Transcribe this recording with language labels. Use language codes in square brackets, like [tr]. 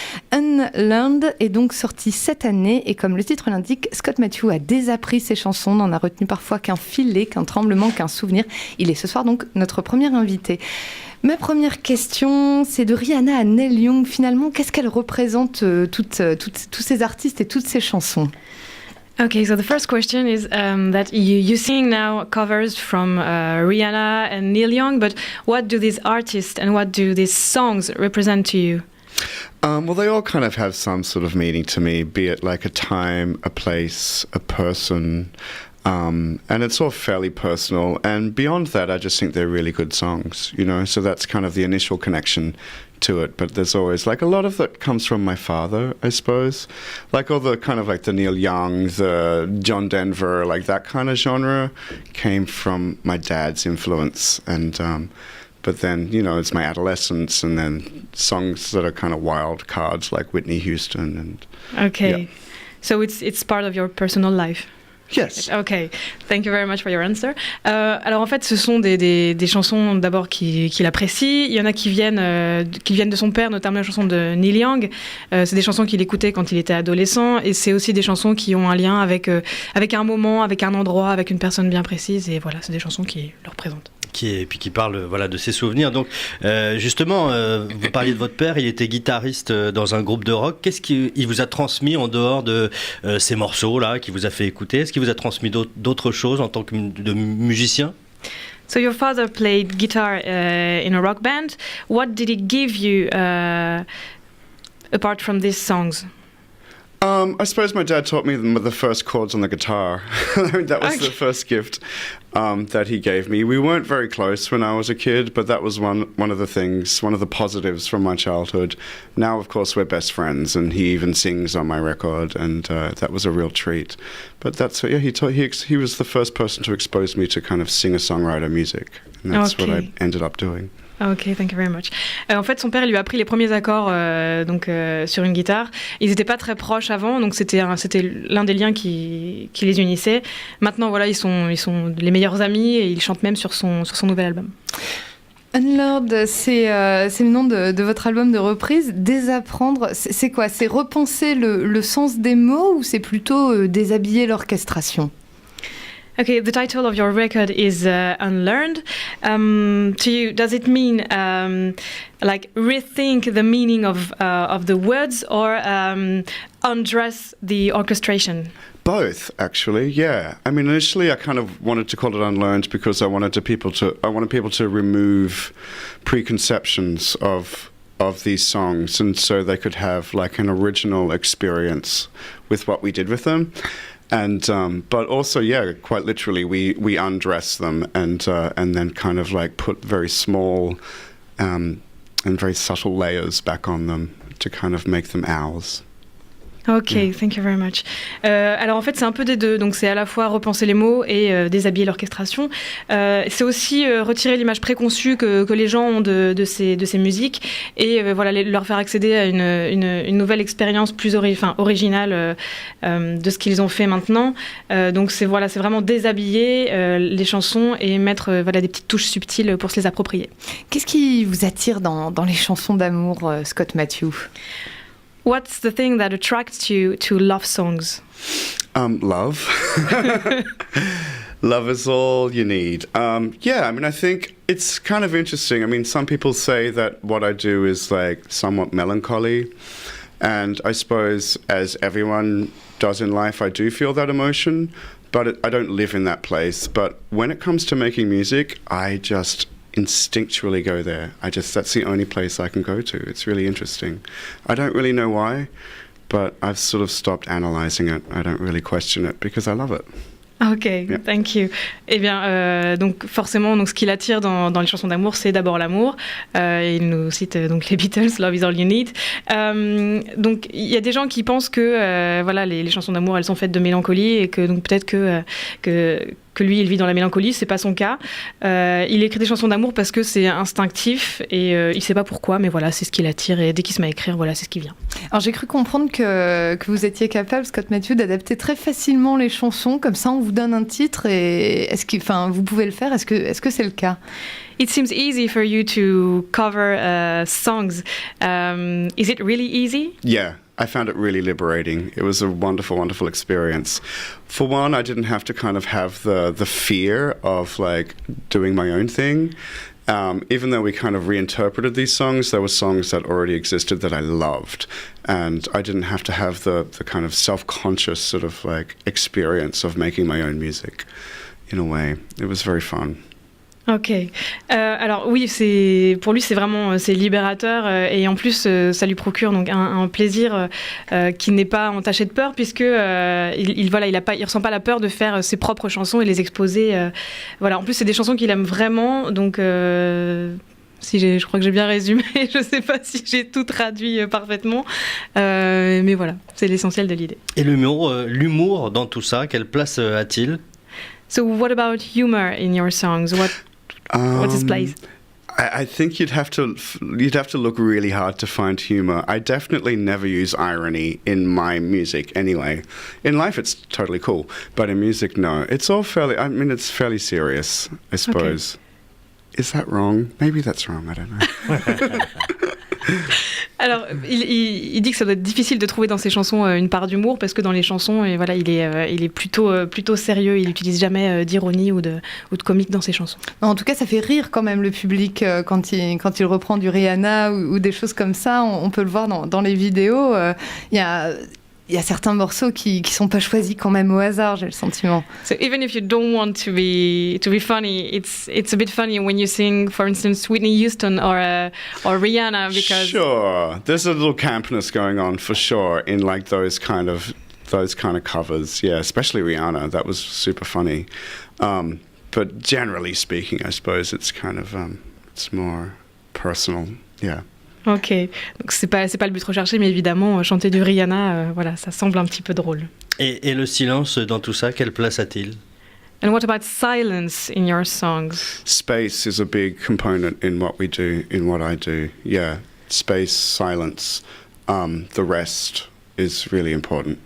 [fr] Unlearned est donc sorti cette année et comme le titre l'indique, Scott Matthew a désappris ses chansons, n'en a retenu parfois qu'un filet, qu'un tremblement, qu'un souvenir. Il est ce soir donc notre premier invité. Ma première question, c'est de Rihanna à Neil Young. Finalement, qu'est-ce qu'elle représente tous ces artistes et toutes ces chansons? [en] Okay, so the first question is that you sing now covers from Rihanna and Neil Young, but what do these artists and what do these songs represent to you? Well, they all kind of have some sort of meaning to me, be it like a time, a place, a person. And it's all fairly personal. And beyond that, I just think they're really good songs, you know? So that's kind of the initial connection to it. But there's always, like, a lot of that comes from my father, I suppose. Like all the kind of like the Neil Young, the John Denver, like that kind of genre came from my dad's influence. And, but then, you know, it's my adolescence and then songs that are kind of wild cards like Whitney Houston. And Okay. Yeah. So it's part of your personal life. Yes. Okay, thank you very much for your answer. [fr] Alors en fait, ce sont des chansons d'abord qu'il apprécie. Il y en a qui viennent de son père, notamment la chanson de Neil Young. C'est des chansons qu'il écoutait quand il était adolescent, et c'est aussi des chansons qui ont un lien avec un moment, avec un endroit, avec une personne bien précise. Et voilà, c'est des chansons qui le représentent. Puis qui parle voilà, de ses souvenirs. Donc, justement, vous parliez de votre père, il était guitariste dans un groupe de rock. Qu'est-ce qu'il vous a transmis en dehors de ces morceaux-là, qu'il vous a fait écouter? Est-ce qu'il vous a transmis d'autres choses en tant que de musicien? [en] So your father played guitar in a rock band. What did he give you apart from these songs? I suppose my dad taught me the first chords on the guitar. That was the first gift that he gave me. We weren't very close when I was a kid, but that was one of the things, one of the positives from my childhood. Now, of course, we're best friends, and he even sings on my record, and that was a real treat. But that's yeah, he was the first person to expose me to kind of singer-songwriter music, and that's what I ended up doing. Ok, thank you very much. [fr] En fait, son père lui a appris les premiers accords sur une guitare. Ils n'étaient pas très proches avant, donc c'était l'un des liens qui les unissait. Maintenant, voilà, ils sont les meilleurs amis et ils chantent même sur son nouvel album. Unlearned, c'est le nom de votre album de reprise. Désapprendre, c'est quoi? C'est repenser le sens des mots ou c'est plutôt déshabiller l'orchestration? [en] Okay, the title of your record is Unlearned. To you, does it mean like rethink the meaning of the words or undress the orchestration? Both, actually, yeah. I mean, initially I kind of wanted to call it Unlearned because I wanted people to remove preconceptions of these songs, and so they could have like an original experience with what we did with them. And but also, yeah, quite literally, we undress them and then kind of like put very small and very subtle layers back on them to kind of make them ours. Ok, thank you very much. [fr] Alors en fait c'est un peu des deux, donc c'est à la fois repenser les mots et déshabiller l'orchestration. C'est aussi retirer l'image préconçue que les gens ont de ces musiques et voilà, leur faire accéder à une nouvelle expérience plus originale de ce qu'ils ont fait maintenant. Donc c'est vraiment déshabiller les chansons et mettre des petites touches subtiles pour se les approprier. Qu'est-ce qui vous attire dans les chansons d'amour, Scott Matthew? [en] What's the thing that attracts you to love songs? Love. Love is all you need. Yeah, I mean, I think it's kind of interesting. I mean, some people say that what I do is like somewhat melancholy. And I suppose as everyone does in life, I do feel that emotion, but I don't live in that place. But when it comes to making music, I just instinctually go there. That's the only place I can go to. It's really interesting. I don't really know why, but I've sort of stopped analysing it. I don't really question it because I love it. Ok, thank you. [fr] Eh bien, donc forcément, donc ce qui l'attire dans les chansons d'amour, c'est d'abord l'amour. Il nous cite donc les Beatles, [en] Love is all you need. [fr] Donc il y a des gens qui pensent que voilà, les chansons d'amour, elles sont faites de mélancolie et que donc peut-être que lui, il vit dans la mélancolie. C'est pas son cas. Il écrit des chansons d'amour parce que c'est instinctif et il sait pas pourquoi, mais voilà, c'est ce qui l'attire et dès qu'il se met à écrire, voilà, c'est ce qui vient. Alors j'ai cru comprendre que vous étiez capable, Scott Matthew, d'adapter très facilement les chansons. Comme ça, on vous donne un titre et vous pouvez le faire. Est-ce que c'est le cas? [en] It seems easy for you to cover songs. Is it really easy? Yeah. I found it really liberating. It was a wonderful, wonderful experience. For one, I didn't have to kind of have the fear of like doing my own thing. Even though we kind of reinterpreted these songs, there were songs that already existed that I loved. And I didn't have to have the kind of self-conscious sort of like experience of making my own music in a way. It was very fun. Ok. [fr] Alors oui, pour lui c'est vraiment libérateur et en plus ça lui procure donc un plaisir qui n'est pas entaché de peur puisque il ressent pas la peur de faire ses propres chansons et les exposer. Voilà. En plus c'est des chansons qu'il aime vraiment donc. Je crois que j'ai bien résumé, je sais pas si j'ai tout traduit parfaitement, mais voilà, c'est l'essentiel de l'idée. Et l'humour dans tout ça, quelle place a-t-il? [en] So what about humor in your songs? What's his place? I think you'd have to look really hard to find humor. I definitely never use irony in my music anyway. In life it's totally cool, but in music no. It's all it's fairly serious, I suppose. Okay. Is that wrong? Maybe that's wrong, I don't know. [fr] Alors, il dit que ça doit être difficile de trouver dans ses chansons une part d'humour parce que dans les chansons, voilà, il est plutôt sérieux. Il n'utilise jamais d'ironie ou de comique dans ses chansons. En tout cas, ça fait rire quand même le public quand il reprend du Rihanna ou des choses comme ça. On peut le voir dans les vidéos. Il y a certains morceaux qui sont pas choisis quand même au hasard, j'ai le sentiment. [en] So even if you don't want to be funny, it's a bit funny when you sing, for instance, Whitney Houston or Rihanna because sure, there's a little campness going on for sure in like those kind of covers. Yeah, especially Rihanna, that was super funny. But generally speaking, I suppose it's kind of it's more personal. Yeah. [fr] Ok, donc c'est pas le but recherché, mais évidemment, chanter du Rihanna, voilà, ça semble un petit peu drôle. Et le silence dans tout ça, quelle place a-t-il? [en] And what about silence in your songs? Space is a big component in what we do, in what I do. Yeah, space, silence. The rest is really important.